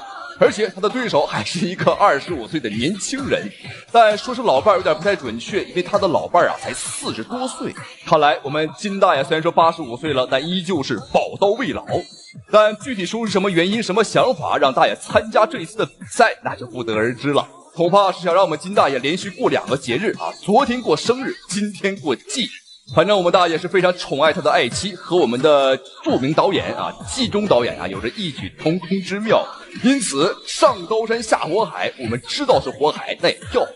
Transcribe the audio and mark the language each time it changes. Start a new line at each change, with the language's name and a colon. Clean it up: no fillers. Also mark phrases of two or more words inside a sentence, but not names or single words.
Chinese: 而且他的对手还是一个25岁的年轻人，但说是老伴有点不太准确，因为他的老伴才40多岁。看来我们金大爷虽然說85歲了，但依舊是寶刀未老。但具體說是什麼原因、什麼想法讓大爺參加這一次的比賽，那就不得而知了。恐怕是想讓我們金大爺連續過2個節日昨天過生日，今天過忌日。反正我們大爺是非常寵愛他的愛妻，和我們的著名導演季中導演有着異曲同工之妙。因此上刀山下火海，我們知道是火海，那也跳。